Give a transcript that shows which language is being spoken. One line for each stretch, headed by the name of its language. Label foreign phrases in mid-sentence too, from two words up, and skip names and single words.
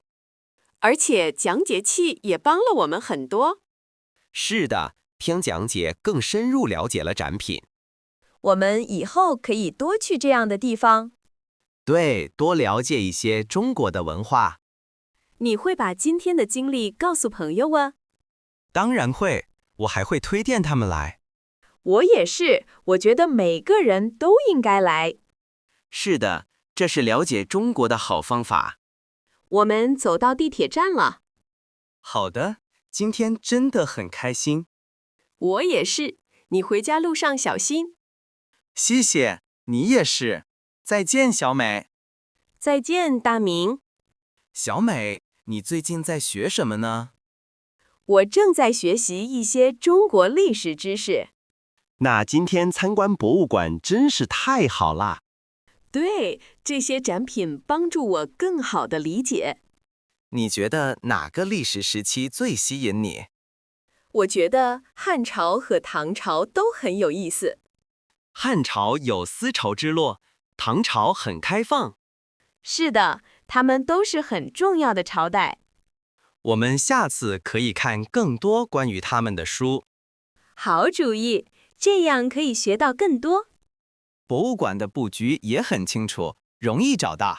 Chinese: 而且講解器也幫了我們很多。是的，聽講解更深入了解了展品。我們以後可以多去這樣的地方。對，多了解一些中國的文化。你會把今天的經歷告訴朋友嗎？當然會，我還會推薦他們來。我也是，我覺得每個人都應該來。是的，這是了解中國的好方法。我們走到地鐵站了。好的，今天真的很開心。我也是，你回家路上小心。謝謝，你也是。再見，小美。再見，大明。小美，你最近在學什麼呢？我正在學習一些中國歷史知識。那今天參觀博物館真是太好了。對，這些展品幫助我更好地理解。你覺得哪個歷史時期最吸引你？我覺得漢朝和唐朝都很有意思。漢朝有絲綢之路，唐朝很開放。是的，他們都是很重要的朝代。我們下次可以看更多關於他們的書。好主意，這樣可以學到更多。博物館的布局也很清楚，容易找到。